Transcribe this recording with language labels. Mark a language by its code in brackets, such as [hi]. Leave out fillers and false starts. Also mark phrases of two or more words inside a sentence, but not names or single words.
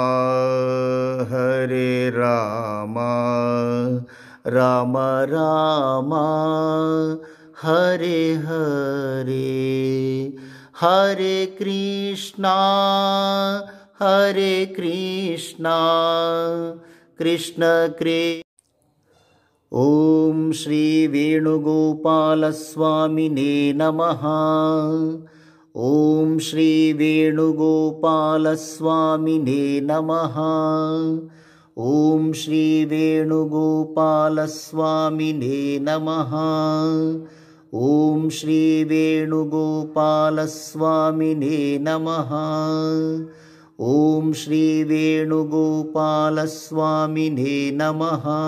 [sa] ಹರೇ ರಾಮ, ರಾಮ ರಾಮ ಹರೇ ಹರೇ, ಹರೇ ಕೃಷ್ಣ ಹರೇ ಕೃಷ್ಣ, ಕೃಷ್ಣ ಕೃಷ್ಣ. ಓಂ ಶ್ರೀ ವೇಣುಗೋಪಾಲ ಸ್ವಾಮಿನೇ ನಮಃ, ಓಂ ಶ್ರೀ ವೇಣುಗೋಪಾಲ ಸ್ವಾಮಿನೇ ನಮಃ, ಓಂ ಶ್ರೀ ವೇಣುಗೋಪಾಲ ಸ್ವಾಮಿನೇ ನಮಃ, ಓಂ ಶ್ರೀ ವೇಣುಗೋಪಾಲ ಸ್ವಾಮಿನೇ ನಮಃ, ಓಂ ಶ್ರೀ ವೇಣುಗೋಪಾಲ ಸ್ವಾಮಿನೇ ನಮಃ,